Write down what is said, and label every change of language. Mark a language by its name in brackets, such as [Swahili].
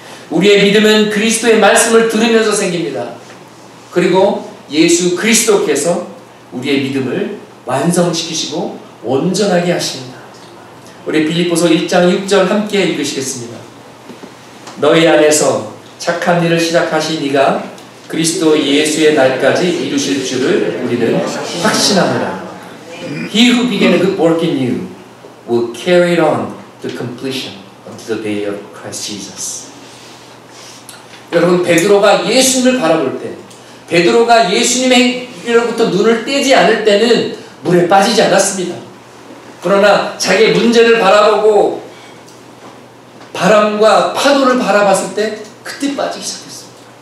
[Korean] 우리의 믿음은 그리스도의 말씀을 들으면서 생깁니다. 그리고 예수 그리스도께서 우리의 믿음을 완성시키시고 온전하게 하십니다. 우리 빌립보서 1장 6절 함께 읽으시겠습니다. 너희 안에서 착한 일을 시작하신 이가 그리스도 예수의 날까지 이루실 줄을 우리는 확신합니다. [English] He who began a good work in you will carry it on to completion until the day of Christ Jesus. [Korean] 여러분, 베드로가 예수님을 바라볼 때, 베드로가 예수님으로부터 눈을 떼지 않을 때는 물에 빠지지 않았습니다. 그러나 자기의 문제를 바라보고 바람과 파도를 바라봤을 때 그때 빠지기 시작했습니다.